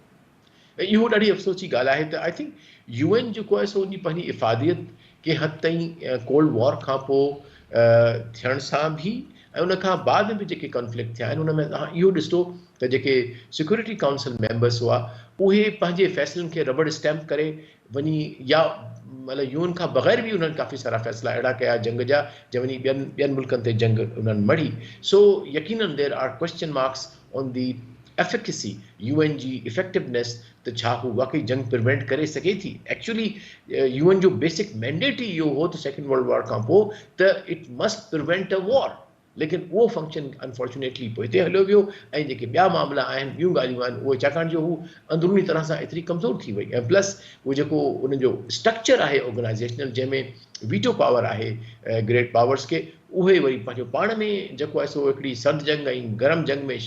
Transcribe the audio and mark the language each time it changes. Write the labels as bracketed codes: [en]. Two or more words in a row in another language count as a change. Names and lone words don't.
[sd] इहो ॾाढी अफ़सोस जी ॻाल्हि आहे त [en] I think [sd] UN जेको आहे सो उनजी पंहिंजी इफ़ादियत के हद ताईं [en] cold war [sd] खां पोइ थियण सां बि ऐं उन खां बाद में बि जेके कॉन्फ्लिक्ट थिया आहिनि उन में तव्हां इहो ॾिसो त जेके [en] security council members [sd] हुआ उहे पंहिंजे फ़ैसिलनि खे [en] rubber stamp [sd] करे वञी या मतिलबु यूएन खां बग़ैर बि उन्हनि काफ़ी सारा फ़ैसिला अहिड़ा कया जंग जा जंहिं वञी ॿियनि मुल्कनि ते जंग उन्हनि मढ़ी सो यकीनन [en] there are question marks on the efficacy [sd] यूएन जी इफेक्टिवनेस त छा हू वाकई जंग प्रिवेंट करे सघे थी एक्चुअली यूएन जो [en] basic mandate [sd] ई इहो हो त [en] second world war [sd] खां पोइ त [en] it must prevent a war [sd] लेकिन उहो [en] function unfortunately [sd] पोइ हिते हलियो वियो ऐं जेके ॿिया मामला आहिनि ॿियूं ॻाल्हियूं आहिनि उहे छाकाणि जो हू अंदरूनी तरह सां एतिरी कमज़ोर थी वई ऐं प्लस उहो जेको उनजो स्ट्रक्चर आहे ऑर्गेनाइज़ेशनल जंहिंमें [en] veto power [sd] आहे [en] great powers [sd] खे उहे वरी पंहिंजो पाण में जेको आहे सो हिकिड़ी सर्द जंग ऐं गरम जंग